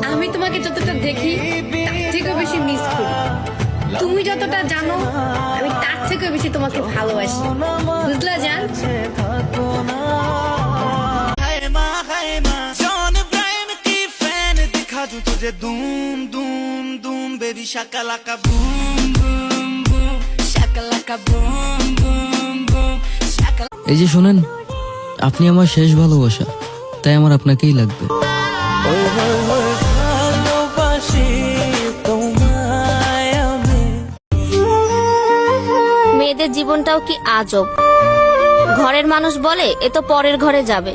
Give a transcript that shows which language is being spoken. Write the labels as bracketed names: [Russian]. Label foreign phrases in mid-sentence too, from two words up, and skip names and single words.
[Bangla] তোমাকে যতটা দেখি তার থেকেও বেশি মিস করি। তুমি যতটা জানো আমি তার থেকেও বেশি তোমাকে ভালোবাসি। বুঝলা জান? [Hindi] तुझे दूम दूम दूम बेबी शाकालाका बूम बूम बूम शाकालाका बूम बूम बूम शाकालाका। [Bangla] এই যে শোনেন, আপনি আমার শেষ ভালোবাসা, তাই আমার আপনাকেই লাগবে। মেয়েদের জীবনটাও কি আজব। ঘরের মানুষ বলে এ তো পরের ঘরে যাবে,